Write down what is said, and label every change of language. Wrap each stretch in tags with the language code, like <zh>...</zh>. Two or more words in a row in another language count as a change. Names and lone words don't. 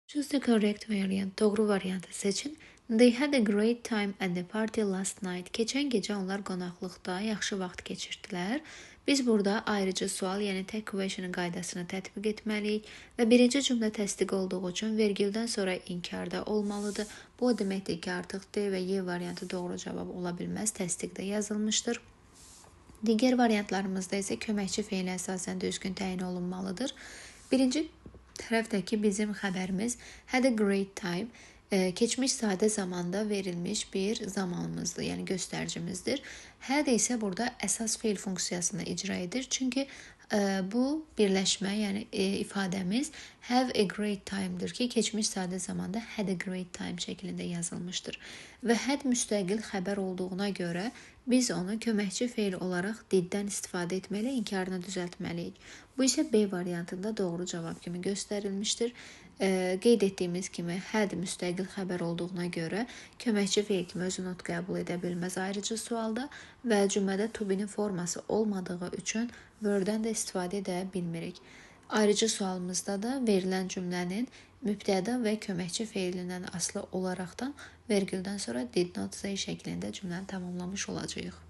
<en>Choose the correct variant.</en> <az>Doğru variantı seçin.</az> <en>They had a great time at the party last night.</en> <az>Keçən gecə onlar qonaqlıqda yaxşı vaxt keçirdilər. Biz burada ayrıcı sual, yəni tək question'ın qaydasını tətbiq etməliyik və birinci cümlə təsdiq olduğu üçün vergüldən sonra inkarda olmalıdır. Bu o deməkdir ki, artıq D və Y variantı doğru cavab ola bilməz, təsdiqdə yazılmışdır. Digər variantlarımızda isə köməkçi feili əsasən düzgün təyin olunmalıdır. Birinci tərəfdəki bizim xəbərimiz</az> <en>had a great time</en> <az>keçmiş sadə zamanda verilmiş bir zamanımızdır, yəni göstəricimizdir. Had isə burada əsas feil funksiyasını icra edir. Çünki bu birləşmə, yəni ifadəmiz</az> <en>have a great time'dır</en> <az>ki, keçmiş sadə zamanda</az> <en>had a great time</en> <az>şəklində yazılmışdır. Və had müstəqil xəbər olduğuna görə biz onu köməkçi feil olaraq diddən istifadə etməli, inkarını düzəltməliyik. Bu isə B variantında doğru cavab kimi göstərilmişdir. Qeyd etdiyimiz kimi had müstəqil xəbər olduğuna görə köməkçi feil kimi özü not qəbul edə bilməz ayrıcı sualda və cümlədə</az> <en>to be-</en> <az>nin forması olmadığı üçün were-dən də istifadə edə bilmirik. Ayrıcı sualımızda da verilən cümlənin mübtəda və köməkçi feilindən asılı olaraqdan vergüldən sonra</az> <en>did not say</en> <az>şəklində cümləni tamamlamış olacağıq.</az>